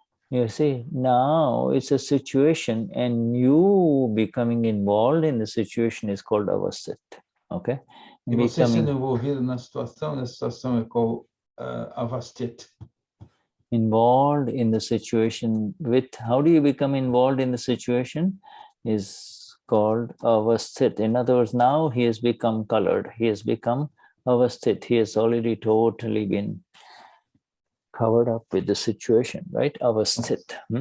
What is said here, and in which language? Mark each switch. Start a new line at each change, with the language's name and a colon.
English: You see, now it's a situation, and you becoming involved in the situation is called avasthit, okay?
Portuguese: E você sendo envolvido na situação é
English: called
Portuguese: avasthit.
English: Involved in the situation how do you become involved in the situation is called avasthit. In other words, now he has become colored. He has become avasthit. He has already totally been covered up with the situation, right? Avasthit.